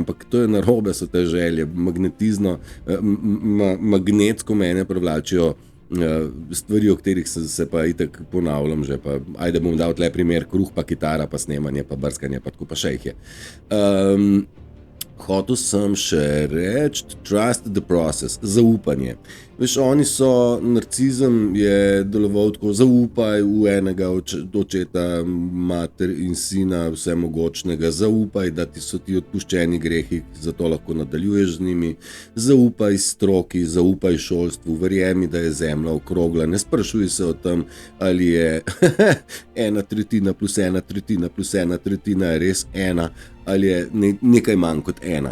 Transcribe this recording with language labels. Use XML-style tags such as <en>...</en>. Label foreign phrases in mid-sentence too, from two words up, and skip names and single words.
<sl>Ampak to je narobe, so te želje. Magnetsko mene privlačijo stvari, o katerih se pa itak ponavljam že, pa ajde bom dal tle primer, kruh pa kitara, pa snemanje, pa brskanje, pa tako pa še jih je. Hotel sem še reči,</sl> <en>trust the process,</en> <sl>zaupanje. Veš, oni so, narcizem je deloval tako, zaupaj v enega očeta, mater in sina vsemogočnega, zaupaj, da ti so ti odpuščeni grehi, zato lahko nadaljuješ z njimi, zaupaj stroki, zaupaj šolstvu, verjemi, da je zemlja okrogla, ne sprašuj se o tem, ali je 1/3 plus 1/3 plus 1/3 je res 1, ali je nekaj manj kot 1.</sl>